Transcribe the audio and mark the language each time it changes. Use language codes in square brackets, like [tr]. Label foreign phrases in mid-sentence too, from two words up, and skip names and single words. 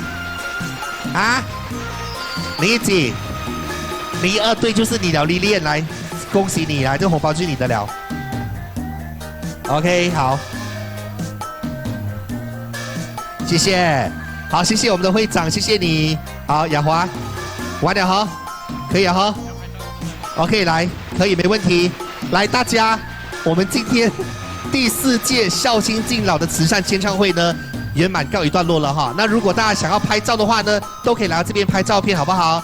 [zh] 啊？01幾？02，對，就是你了，Lilian， 來，恭喜你，來，這個紅包就是你的了。OK， 好，謝謝，好，謝謝我們的會長，謝謝你，好，雅華，完了哈。可以啊哈 ，OK， 来，可以，没问题。来，大家，我们今天第4届孝心敬老的慈善签唱会呢，圆满告一段落了哈。那如果大家想要拍照的话呢，都可以来到这边拍照片，好不好？